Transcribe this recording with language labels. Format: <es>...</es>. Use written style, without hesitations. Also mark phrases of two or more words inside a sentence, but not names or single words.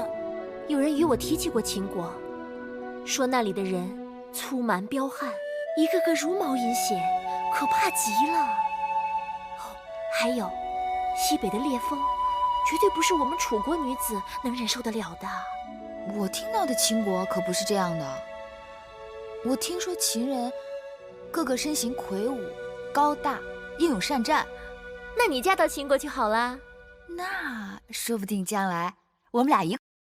<zh>有人與我提起過秦國，說那裡的人粗蠻彪悍，一個個茹毛飲血，可怕極了。哦，還有西北的烈風， 絕对不是我們楚國女子能忍受得了的。我聽到的秦國可不是這樣的。我聽說秦人個個身形魁梧、高大、英勇善戰。那你嫁到秦國去好啦。那說不定將來我們倆一</zh>